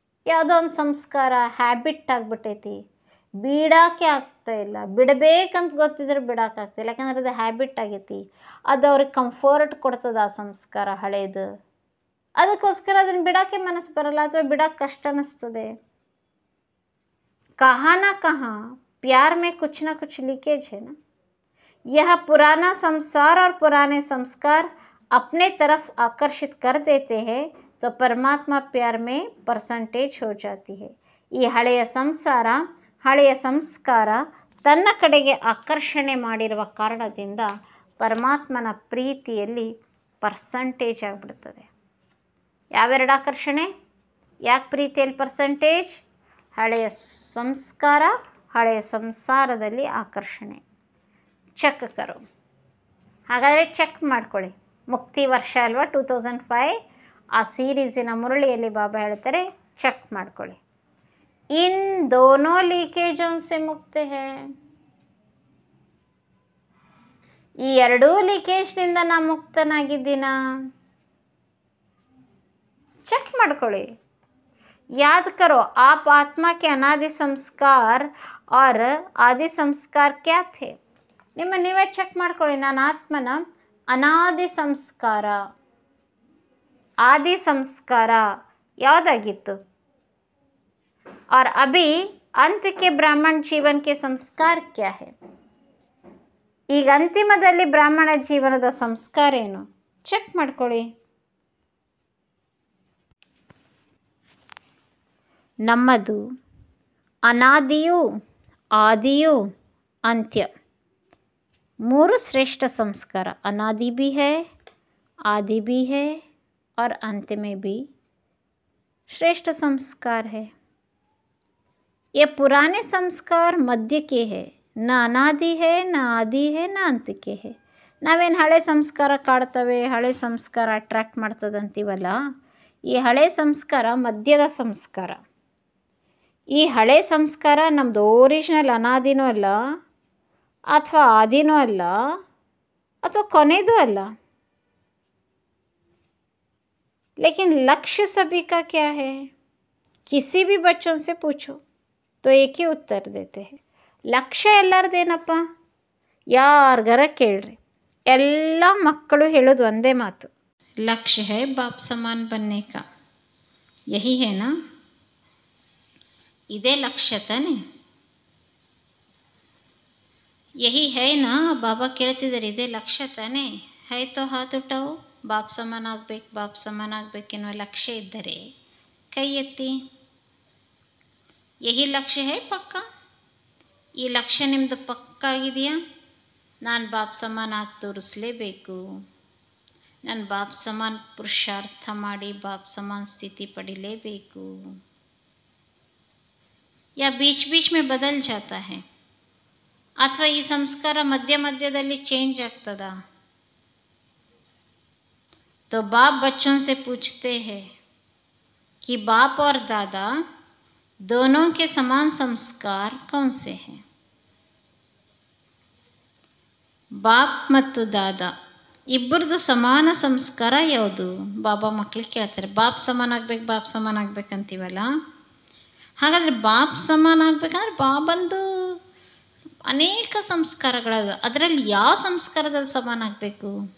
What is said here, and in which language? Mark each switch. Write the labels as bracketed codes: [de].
[kn] ಯಾವುದೋ ಒಂದು ಸಂಸ್ಕಾರ ಹ್ಯಾಬಿಟ್ ಆಗಿಬಿಟ್ಟೈತಿ, ಬಿಡೋಕ್ಕೆ ಆಗ್ತಾಯಿಲ್ಲ, ಬಿಡಬೇಕಂತ ಗೊತ್ತಿದ್ರೆ ಬಿಡೋಕ್ಕಾಗ್ತಾಯಿಲ್ಲ, ಯಾಕಂದ್ರೆ ಅದು ಹ್ಯಾಬಿಟ್ ಆಗೈತಿ. ಅದು ಅವ್ರಿಗೆ ಕಂಫರ್ಟ್ ಕೊಡ್ತದೆ ಆ ಸಂಸ್ಕಾರ ಹಳೇದು, ಅದಕ್ಕೋಸ್ಕರ ಅದನ್ನು ಬಿಡೋಕ್ಕೆ ಮನಸ್ಸು ಬರಲ್ಲ ಅಥವಾ ಬಿಡೋಕ್ಕೆ ಕಷ್ಟ ಅನ್ನಿಸ್ತದೆ. [hi] कहाँ ना कहाँ प्यार में कुछ ना कुछ लीकेज है ना. यह पुराना संसार और पुराने संस्कार अपने तरफ आकर्षित कर देते हैं तो परमात्मा प्यार में परसेंटेज हो जाती है. [kn] ಈ ಹಳೆಯ ಸಂಸಾರ, ಹಳೆಯ ಸಂಸ್ಕಾರ ತನ್ನ ಕಡೆಗೆ ಆಕರ್ಷಣೆ ಮಾಡಿರುವ ಕಾರಣದಿಂದ ಪರಮಾತ್ಮನ ಪ್ರೀತಿಯಲ್ಲಿ ಪರ್ಸಂಟೇಜ್ ಆಗಿಬಿಡ್ತದೆ. ಯಾವೆರಡು ಆಕರ್ಷಣೆ? ಯಾಕೆ ಪ್ರೀತಿಯಲ್ಲಿ ಪರ್ಸಂಟೇಜ್? ಹಳೆಯ ಸಂಸ್ಕಾರ, ಹಳೆಯ ಸಂಸಾರದಲ್ಲಿ ಆಕರ್ಷಣೆ. [hi] ಚೆಕ್ ಕರೋ. [kn] ಹಾಗಾದರೆ ಚೆಕ್ ಮಾಡ್ಕೊಳ್ಳಿ. ಮುಕ್ತಿ ವರ್ಷ ಅಲ್ವಾ 2005, ಆ ಸೀರೀಸಿನ ಮುರಳಿಯಲ್ಲಿ ಬಾಬಾ ಹೇಳ್ತಾರೆ ಚೆಕ್ ಮಾಡ್ಕೊಳ್ಳಿ. [hi] ಇನ್ ದೋನೋ ಲೀಕೇಜೋನ್ ಸೆ ಮುಕ್ತ ಹೇ. [kn] ಈ ಎರಡೂ ಲೀಕೇಜ್ನಿಂದ ನಾ ಮುಕ್ತನಾಗಿದ್ದೀನಾ? ಚೆಕ್ ಮಾಡ್ಕೊಳ್ಳಿ. [hi] याद करो आप आत्मा के अनादि संस्कार और आदि संस्कार क्या थे. [kn] ನಿಮ್ಮ ನೀವೇ ಚೆಕ್ ಮಾಡ್ಕೊಳ್ಳಿ. ನಾನು ಆತ್ಮನ ಅನಾದಿ ಸಂಸ್ಕಾರ, ಆದಿ ಸಂಸ್ಕಾರ ಯಾವುದಾಗಿತ್ತು? [hi] और अभी अंत के ब्राह्मण जीवन के संस्कार क्या है. [kn] ಈಗ ಅಂತಿಮದಲ್ಲಿ ಬ್ರಾಹ್ಮಣ ಜೀವನದ ಸಂಸ್ಕಾರ ಏನು? ಚೆಕ್ ಮಾಡ್ಕೊಳ್ಳಿ. ನಮ್ಮದು ಅನಾದಿಯೂ ಆದಿಯೂ ಅಂತ್ಯ, ಮೂರು ಶ್ರೇಷ್ಠ ಸಂಸ್ಕಾರ. [hi] अनादि भी है, आदि भी है और अंत में भी श्रेष्ठ संस्कार है. ये पुराने संस्कार मध्य के है, न अनादि है, न आदि है, न अंत के है. [kn] ನಾವೇನು ಹಳೆ ಸಂಸ್ಕಾರ ಕಾಡ್ತವೆ, ಹಳೆ ಸಂಸ್ಕಾರ ಅಟ್ರ್ಯಾಕ್ಟ್ ಮಾಡ್ತದಂತೀವಲ್ಲ, ಈ ಹಳೆ ಸಂಸ್ಕಾರ ಮಧ್ಯದ ಸಂಸ್ಕಾರ. ಈ ಹಳೆ ಸಂಸ್ಕಾರ ನಮ್ಮದು ಒರಿಜಿನಲ್ ಅನಾದಿನೂ ಅಲ್ಲ, ಅಥವಾ ಆದಿನೂ ಅಲ್ಲ, ಅಥವಾ ಕೊನೆಯದೂ ಅಲ್ಲ. [hi] लेकिन लक्ष्य सभी का क्या है? किसी भी बच्चों से पूछो तो एक ही उत्तर देते हैं. [kn] ಲಕ್ಷ್ಯ ಎಲ್ಲರದೇನಪ್ಪ? ಯಾರಿಗಾರ ಕೇಳ್ರಿ, ಎಲ್ಲ ಮಕ್ಕಳು ಹೇಳೋದು ಒಂದೇ ಮಾತು, ಲಕ್ಷ್ಯ [hi] है बाप समान बनने का. यही है ना? [kn] ಇದೇ ಲಕ್ಷ್ಯ ತಾನೆ? [hi] ಯಹಿ ಹೈ ನಾ? [kn] ಬಾಬಾ ಕೇಳ್ತಿದ್ದಾರೆ, ಇದೇ ಲಕ್ಷ್ಯ ತಾನೆ? [hi] ಹೈ ತೋ ಹಾತ್ ಉಠಾವು. [kn] ಬಾಪ್ ಸಮಾನ ಆಗ್ಬೇಕು, ಬಾಪ್ ಸಮಾನ ಆಗ್ಬೇಕೆನ್ನುವ ಲಕ್ಷ್ಯ ಇದ್ದರೆ ಕೈ ಎತ್ತಿ. [hi] ಯಹಿ ಲಕ್ಷ್ಯ ಹೈ ಪಕ್ಕ? [kn] ಈ ಲಕ್ಷ್ಯ ನಿಮ್ಮದು ಪಕ್ಕಾ ಆಗಿದೆಯಾ? ನಾನು ಬಾಪ್ ಸಮಾನ ಆಗಿ ತೋರಿಸಲೇಬೇಕು, ನಾನು ಬಾಪ್ ಸಮಾನ ಪುರುಷಾರ್ಥ ಮಾಡಿ ಬಾಪ್ ಸಮಾನ ಸ್ಥಿತಿ ಪಡಿಲೇಬೇಕು. [hi] या बीच बीच में बदल जाता है, [kn] ಅಥವಾ ಈ ಸಂಸ್ಕಾರ ಮಧ್ಯ ಮಧ್ಯದಲ್ಲಿ ಚೇಂಜ್ ಆಗ್ತದ? [hi] तो बाप बच्चों से पूछते हैं कि बाप और दादा दोनों के समान संस्कार कौन से हैं. [kn] ಬಾಪ್ ಮತ್ತು ದಾದಾ ಇಬ್ಬರದು ಸಮಾನ ಸಂಸ್ಕಾರ ಯಾವುದು? ಬಾಬಾ ಮಕ್ಕಳಿಗೆ ಕೇಳ್ತಾರೆ. ಬಾಪ್ ಸಮಾನ ಆಗ್ಬೇಕು, ಬಾಪ್ ಸಮಾನ ಆಗ್ಬೇಕಂತೀವಲ್ಲ, ಹಾಗಾದರೆ ಬಾಪ್ ಸಮಾನ ಆಗ್ಬೇಕಂದ್ರೆ ಬಾಬಂದು ಅನೇಕ ಸಂಸ್ಕಾರಗಳದ, ಅದರಲ್ಲಿ ಯಾವ ಸಂಸ್ಕಾರದಲ್ಲಿ ಸಮಾನ ಆಗಬೇಕು?